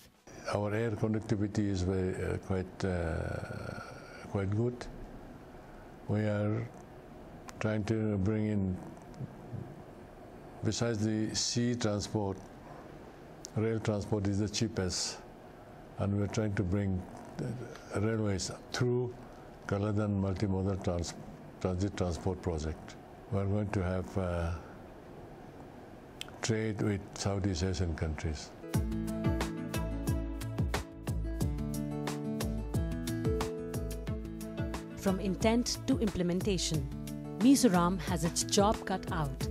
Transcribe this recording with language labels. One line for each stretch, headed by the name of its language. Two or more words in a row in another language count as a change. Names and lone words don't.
English: Our air connectivity is quite good. We are trying to bring in, besides the sea transport, rail transport is the cheapest, and we're trying to bring railways through Kaladan multimodal transit transport project. We're going to have trade with Southeast Asian countries. From intent to implementation, Mizoram has its job cut out.